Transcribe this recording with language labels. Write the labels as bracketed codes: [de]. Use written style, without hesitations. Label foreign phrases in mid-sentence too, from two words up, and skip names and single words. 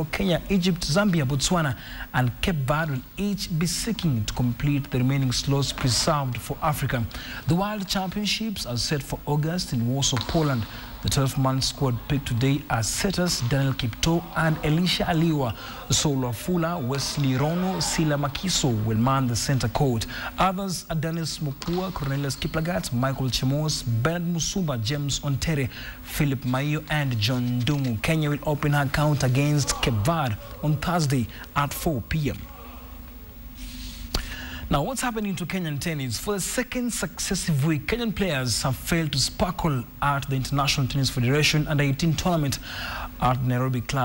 [en] Kenya, Egypt, Zambia, Botswana and Cape Verde will each be seeking to complete the remaining slots preserved for Africa. The World Championships are set for August in Warsaw, Poland. The 12-man squad picked today are setters Daniel Kipto and Elisha Aliwa. Solo Fula, Wesley Rono, Sila Makiso will man the center court. Others are Dennis Mukua, Cornelius Kiplagat, Michael Chemos, Bernard Musumba, James Ontere, Philip Maiyo and John Ndungu. Kenya will open her count against Cape Verde on Thursday at 4 p.m. Now, what's happening to Kenyan tennis? For the second successive week, Kenyan players have failed to sparkle at the International Tennis Federation Under-18 tournament at Nairobi Club.